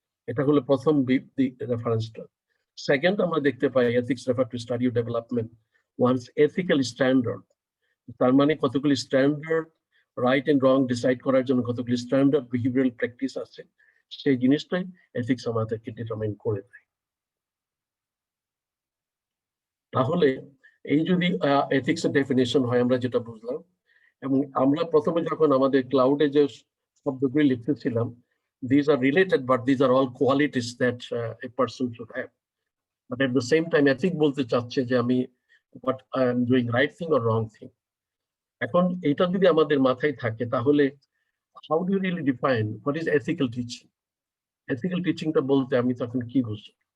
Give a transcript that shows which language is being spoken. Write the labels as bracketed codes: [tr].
[bn] এটা হলো প্রথম রেফারেন্সটা। সেকেন্ড, আমরা দেখতে পাই ethics [en] Refer to study of development one's ethical standard. [bn] তার মানে কতগুলি standard right and wrong decide করার জন্য কতগুলি স্ট্যান্ডার্ড বিহেভিয়ারাল প্র্যাকটিস আছে, সেই জিনিসটাই এথিক্স আমাদেরকে ডিটারমাইন করে দেয়। তাহলে এই যদি এথিক্সের ডেফিনেশন হয়, আমরা যেটা বুঝলাম, এবং আমরা প্রথমে যখন আমাদের ক্লাউডে যে শব্দগুলি লিখতেছিলাম, [en] these are related but these are all qualities that a person should have, but at the same time ethic [bn] বলতে চাচ্ছে যে আমি [en] what I am doing right thing or wrong thing। [bn] এখন এটা যদি আমাদের মাথায় থাকে, তাহলে [en] how do you really define what is ethical teaching? [bn] Ethical teachingটা বলতে আমি তখন কি বুঝি?